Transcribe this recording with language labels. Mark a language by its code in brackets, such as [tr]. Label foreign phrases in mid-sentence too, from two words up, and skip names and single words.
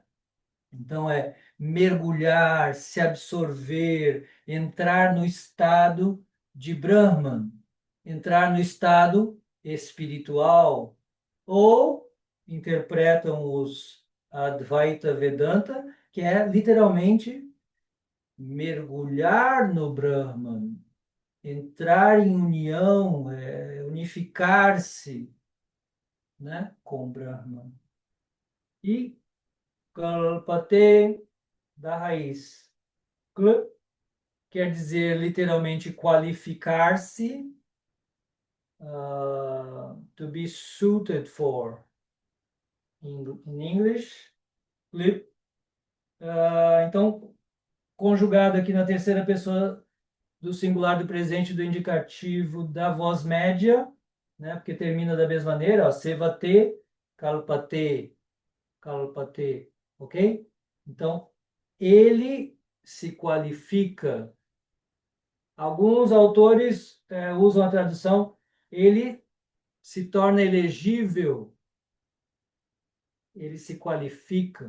[pt] Então, é mergulhar, se absorver, entrar no estado de Brahman, entrar no estado espiritual, ou interpretam os Advaita Vedanta, que é literalmente mergulhar no Brahman, entrar em união, unificar-se, né, com o Brahman. E Kalpate, da raiz. Kl quer dizer literalmente qualificar-se, [en] to be suited for, in English. [pt] Klip. Então, conjugado aqui na terceira pessoa do singular do presente do indicativo da voz média, né? Porque termina da mesma maneira, ó, [sa] sevate, kalpate, kalpate, [pt] ok? Então, ele se qualifica. Alguns autores usam a tradução, ele se torna elegível, ele se qualifica.